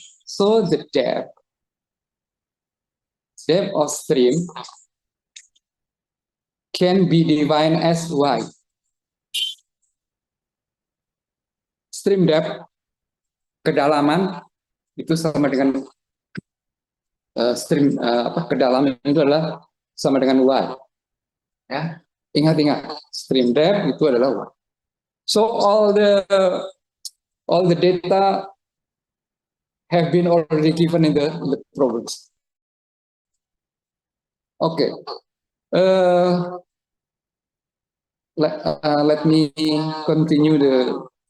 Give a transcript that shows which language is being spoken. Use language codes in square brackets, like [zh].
[en] So the depth of stream can be defined as Y. [id] Stream depth, kedalaman itu sama dengan stream kedalaman itu adalah sama dengan Y. Ingat, stream depth itu adalah Y. [en] So all the data have been already given in the problems. Okay. Uh, let me continue the.